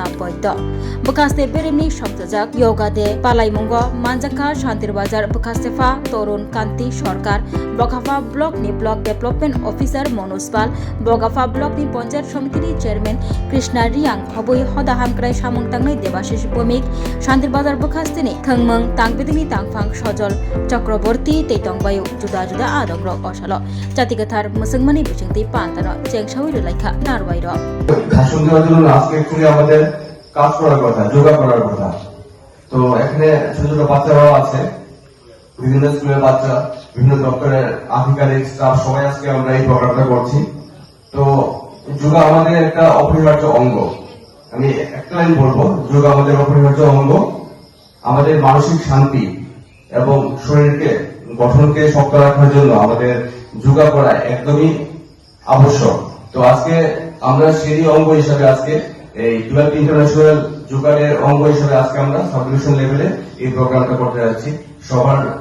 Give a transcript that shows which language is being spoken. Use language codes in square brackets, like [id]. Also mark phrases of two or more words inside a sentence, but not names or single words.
[trp] बैद्य बखास्ते बेरेमनि संयोजक योगा डे पालाइमुंग मानजाखा शांतिर बाजार बखास्तेफा तरुण कांति सरकार बगाफा ब्लॉकनि [en] block development officer [trp] मनोज पाल बगाफा ब्लॉकनि पंचायत समितिनि चेयरमैन कृष्णा रियां हबৈ हदा हामक्राय सामुं तांनाय देबाशिष भौमिक शांतिर बाजार बखास्तेनि थंमंग तांगबिदिनि तांफां सजल चक्रवर्ती तैतंबायु जुदा जुदा आदंग्रक असालो जातिगथार मुसलमानी बिथिंति पांतानो चेंगसावै लाइखा नारवाइर [bn] ভাষণ দেওয়ার জন্য আজকে একটু আমাদের কাজ করার কথা যোগা করার কথা তো এখানে ছোট ছোট বাচ্চারাও আছে বিভিন্ন স্কুলের বাচ্চা বিভিন্ন দপ্তরের আধিকারিক স্টাফ সবাই আজকে আমরা এই প্রোগ্রামটা করছি তো যোগা আমাদের একটা অপরিহার্য অঙ্গ আমি একটা লাইন বলবো যোগা আমাদের অপরিহার্য অঙ্গ আমাদের মানসিক শান্তি এবং শরীরকে গঠনকে শক্ত রাখার জন্য আমাদের যোগা করা একদমই আবশ্যক তো আজকে আমরা সেই অঙ্গ হিসাবে আজকে এই 12 ইন্টারন্যাশনাল যোগার অঙ্গ হিসাবে আজকে আমরা [en] sub division level [bn] এই প্রোগ্রামটা করতে যাচ্ছি সবার